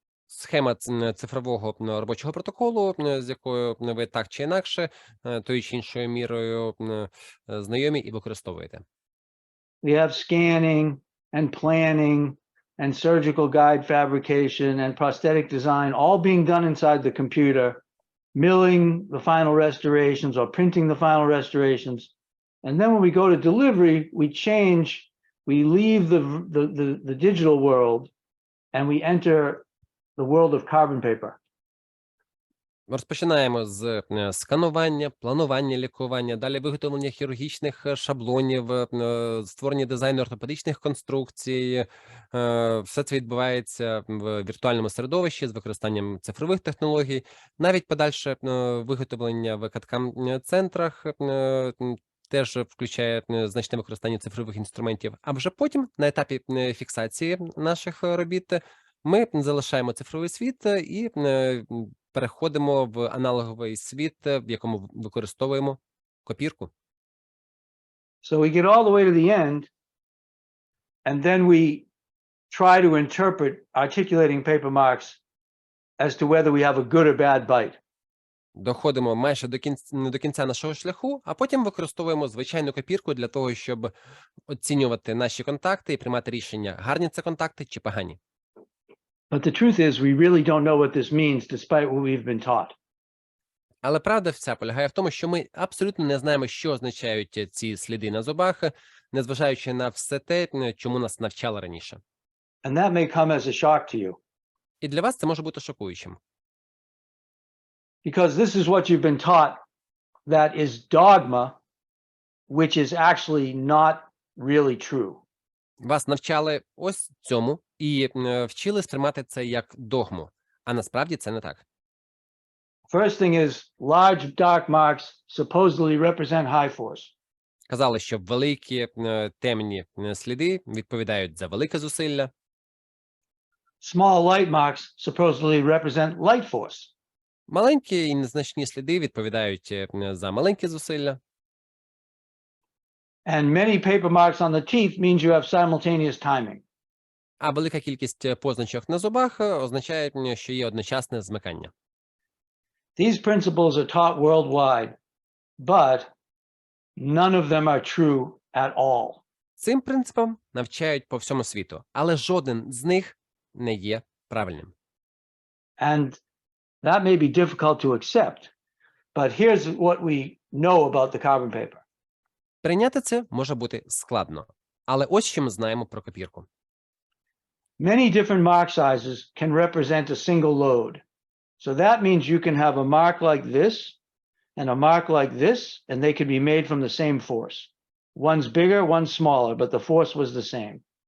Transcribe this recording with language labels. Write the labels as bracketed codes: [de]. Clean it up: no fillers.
[uk] Схема цифрового робочого протоколу, з якою ви так чи інакше, тою чи іншою мірою знайомі і використовуєте. [en] We have scanning and planning and surgical guide fabrication and prosthetic design all being done inside the computer, milling the final restorations or printing the final restorations. And then when we go to delivery, we leave the digital world and we enter the world of carbon paper. [uk] Розпочинаємо з сканування, планування лікування, далі виготовлення хірургічних шаблонів, створення дизайну ортопедичних конструкцій. Все це відбувається в віртуальному середовищі з використанням цифрових технологій, навіть подальше виготовлення в КТК-центрах теж включає значне використання цифрових інструментів. А вже потім, на етапі фіксації наших робіт, ми залишаємо цифровий світ і переходимо в аналоговий світ, в якому використовуємо копірку. [en] So we get all the way to the end, and then we try to interpret articulating paper marks as to whether we have a good or bad bite. [uk] Доходимо майже до кінця нашого шляху, а потім використовуємо звичайну копірку для того, щоб оцінювати наші контакти і приймати рішення, гарні це контакти чи погані. [en] But the truth is, we really don't know what this means despite what we've been taught. [uk] Але правда вся полягає в тому, що ми абсолютно не знаємо, що означають ці сліди на зубах, незважаючи на все те, чому нас навчали раніше. [en] And that may come as a shock to you. [uk] І для вас це може бути шокуючим. [en] Because this is what you've been taught that is dogma, which is actually not really true. [uk] Вас навчали ось цьому і вчили сприймати це як догму, а насправді це не так. [en] First thing is, large dark marks supposedly represent high force. [uk] Казали, що великі темні сліди відповідають за велике зусилля. [en] Small light marks supposedly represent light force. [uk] Маленькі і незначні сліди відповідають за маленькі зусилля. [en] And many paper marks on the teeth means you have simultaneous timing. [uk] А велика кількість позначок на зубах означає, що є одночасне змикання. [en] These principles are taught worldwide, but none of them are true at all. [uk] Цим принципам навчають по всьому світу, але жоден з них не є правильним. [en] And that may be difficult to accept, but here's what we know about the carbon paper. [uk] Прийняти це може бути складно, але ось що ми знаємо про копірку. [en] Many different mark sizes can represent a single load. So that means you can have a mark like this and a mark like this, and they could be made from the same force. One's bigger, one's smaller, but the force was the same.